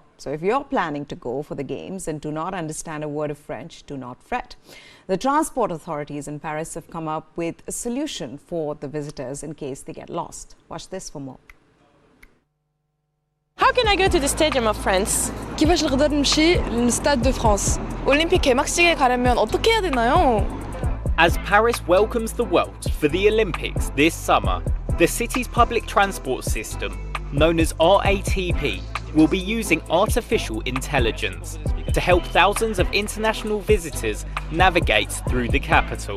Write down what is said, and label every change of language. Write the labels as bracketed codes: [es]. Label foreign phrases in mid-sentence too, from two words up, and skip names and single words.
[en] So if you're planning to go for the Games and do not understand a word of French, do not fret. The transport authorities in Paris have come up with a solution for the visitors in case they get lost. Watch this for more. How can I go to the Stadium of France? [ar] كيفاش نقدر نمشي للستاد دو فرانس؟ [ko] 올림픽에 막시게 가려면 어떻게 해야 되나요? [en] As Paris welcomes the world for the Olympics this summer, the city's public transport system, known as RATP, will be using artificial intelligence to help thousands of international visitors navigate through the capital.